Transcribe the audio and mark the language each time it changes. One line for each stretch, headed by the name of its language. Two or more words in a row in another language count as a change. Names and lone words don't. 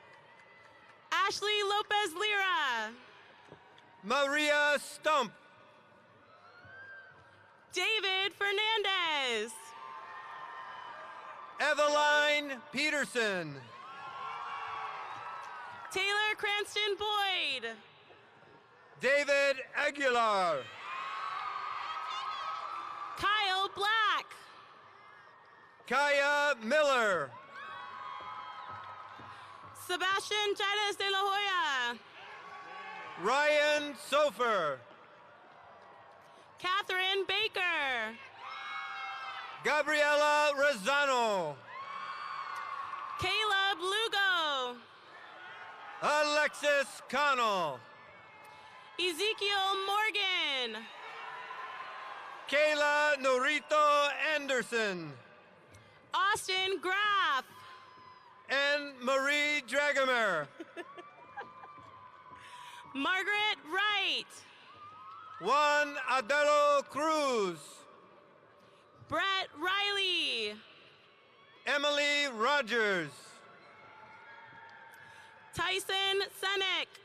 English: Ashley Lopez Lira. Maria Stump. David Fernandez. Eveline Peterson. Taylor Cranston Boyd. David Aguilar. Kyle Black. Kaya Miller. Sebastian Chávez de la Hoya. Ryan Sofer. Catherine Baker. Gabriela Rosano. Caleb Lugo. Alexis Connell. Ezekiel Morgan. Kayla Norito Anderson. Austin Graff. And Marie Dragomir. Margaret Wright. Juan Adelo Cruz. Brett Riley. Emily Rogers. Tyson Senek.